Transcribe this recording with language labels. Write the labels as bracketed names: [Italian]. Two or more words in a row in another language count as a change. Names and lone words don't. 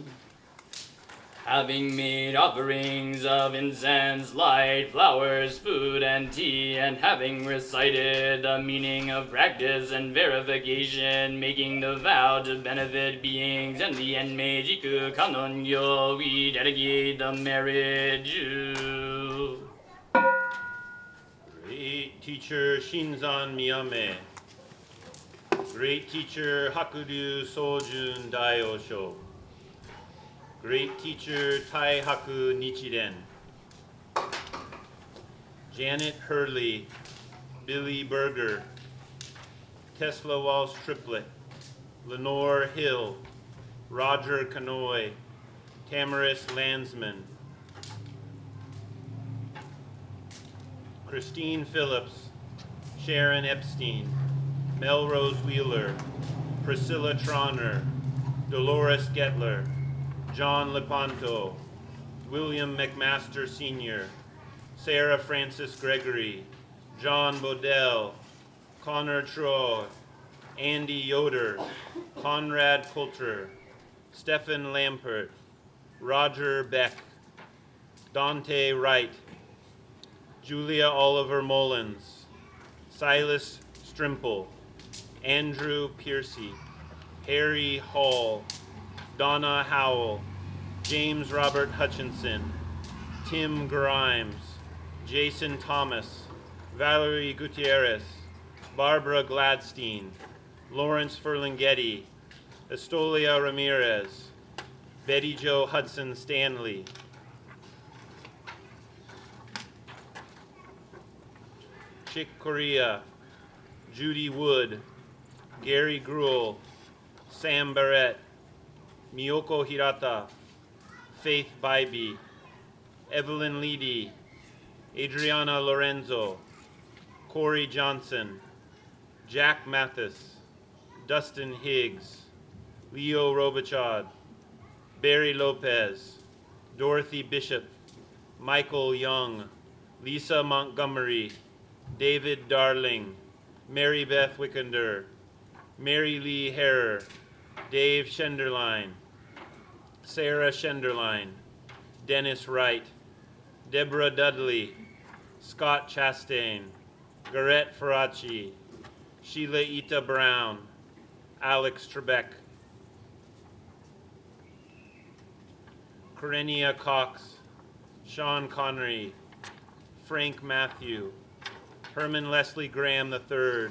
[English] Having made offerings of incense, light, flowers, food, and tea, and having recited the meaning of practice and verification, making the vow to benefit beings and the Enmeijiku Kanonyo, we dedicate the marriage. Great teacher Shinzan Miyame. Great teacher Hakuryu Sojun Daiyosho. Great teacher Taihaku Nichiren. Janet Hurley, Billy Berger, Tesla Walsh Triplet, Lenore Hill, Roger Canoy, Tamaris Landsman, Christine Phillips, Sharon Epstein, Melrose Wheeler, Priscilla Tronner, Dolores Getler, John Lepanto, William McMaster Sr., Sarah Francis Gregory, John Bodell, Connor Troy, Andy Yoder, Conrad Coulter, Stephen Lampert, Roger Beck, Dante Wright, Julia Oliver Mullins, Silas Strimple, Andrew Piercy, Harry Hall, Donna Howell, James Robert Hutchinson, Tim Grimes, Jason Thomas, Valerie Gutierrez, Barbara Gladstein, Lawrence Ferlinghetti, Estolia Ramirez, Betty Jo Hudson Stanley, Chick Corea, Judy Wood, Gary Gruel, Sam Barrett, Miyoko Hirata, Faith Bybee, Evelyn Leedy, Adriana Lorenzo, Corey Johnson, Jack Mathis, Dustin Higgs, Leo Robichaud, Barry Lopez, Dorothy Bishop, Michael Young, Lisa Montgomery, David Darling, Mary Beth Wickender, Mary Lee Herrer, Dave Schenderline, Sarah Schenderline, Dennis Wright, Deborah Dudley, Scott Chastain, Garrett Faraci, Sheila Ita Brown, Alex Trebek, Karenia Cox, Sean Connery, Frank Matthew, Herman Leslie Graham III,